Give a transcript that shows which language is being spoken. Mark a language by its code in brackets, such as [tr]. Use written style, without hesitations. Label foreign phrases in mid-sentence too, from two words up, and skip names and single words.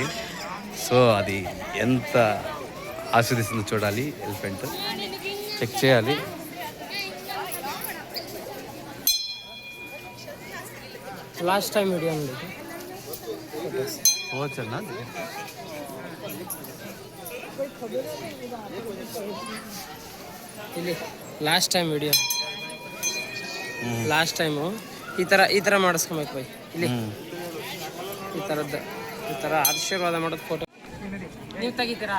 [te] సో అది ఎంత ఆస్వాదిస్తుందో చూడాలి. [en] elephant check [te] చేయాలి. [en] last time video అండి [te] పోవచ్చన్నా [kn] ಇಲ್ಲಿ [en] last time video last time [kn] ಈ ಥರ ಮಾಡಿಸ್ಕೊಬೇಕು ಬೈ ಇಲ್ಲಿ ಈ ಥರ ಆಶೀರ್ವಾದ ಮಾಡೋದು ಫೋಟೋ ನೀವು ತೆಗಿತೀರಾ